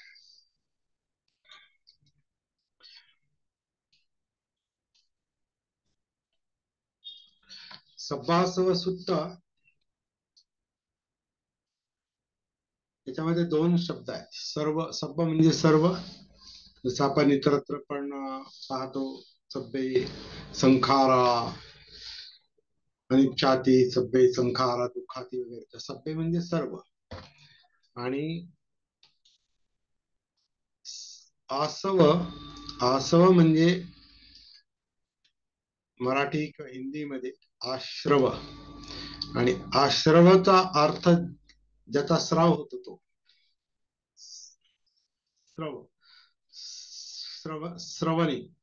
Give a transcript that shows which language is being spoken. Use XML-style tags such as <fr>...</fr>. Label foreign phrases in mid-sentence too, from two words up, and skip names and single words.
<mr>सब्बासव सुत्त, त्याच्यामध्ये 2 शब्द आहेत. सर्व, सब्ब म्हणजे सर्व, जसं आपण इतरत्र पण पाहतो,</mr> <pi>सब्बे संखारा, अनिच्छाती, सब्बे संखारा दुःखाती वगैरे.</pi> <mr>सब्बे म्हणजे सर्व. आणि आसव, आसव म्हणजे मराठी किंवा हिंदी मध्ये आश्रव. आणि आश्रवाचा अर्थ ज्याचा स्राव होतो तो श्रव, श्रवणी.</mr>